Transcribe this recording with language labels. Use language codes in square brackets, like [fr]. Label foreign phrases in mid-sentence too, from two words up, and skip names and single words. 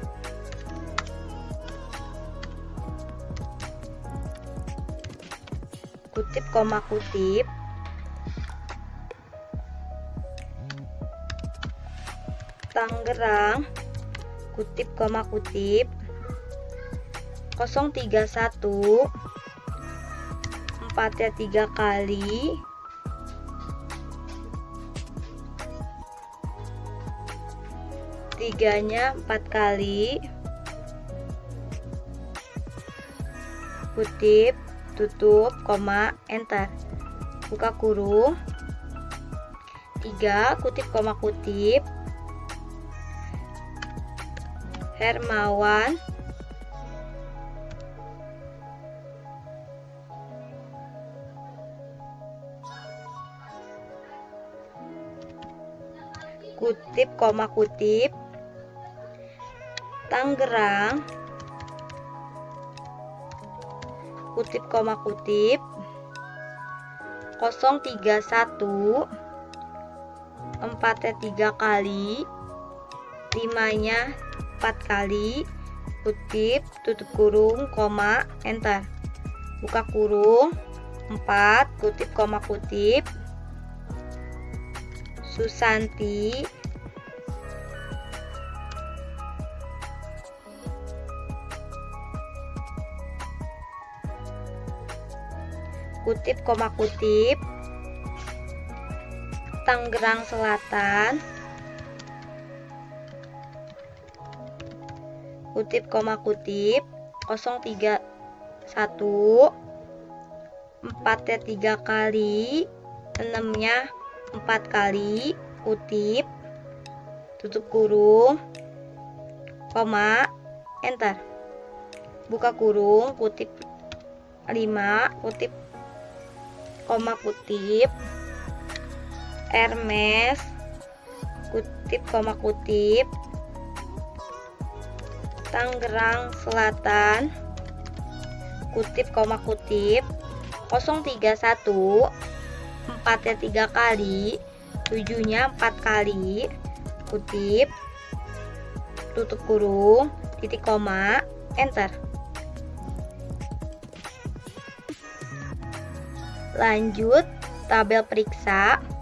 [id] kutip koma kutip, Tangerang, kutip koma kutip, 031, 4-nya 3 kali, 3-nya 4 kali, kutip, tutup, koma, enter. Buka kurung, 3, kutip koma kutip, Hermawan, kutip koma kutip, Tangerang, kutip koma kutip, 031, 4-nya 3 kali, 5-nya 4 kali, kutip, tutup kurung, koma, enter. Buka kurung, 4, kutip koma kutip, Susanti, kutip koma kutip, Tangerang Selatan, kutip koma kutip, 031, 4-nya 3 kali, 6-nya 4 kali, kutip, tutup kurung, koma, enter. Buka kurung, kutip 5, kutip koma kutip, Hermes, kutip koma kutip, Tangerang Selatan, kutip koma kutip, 031, 4-nya 3 kali, 7-nya 4 kali, kutip, tutup kurung, titik koma, enter. Lanjut tabel periksa.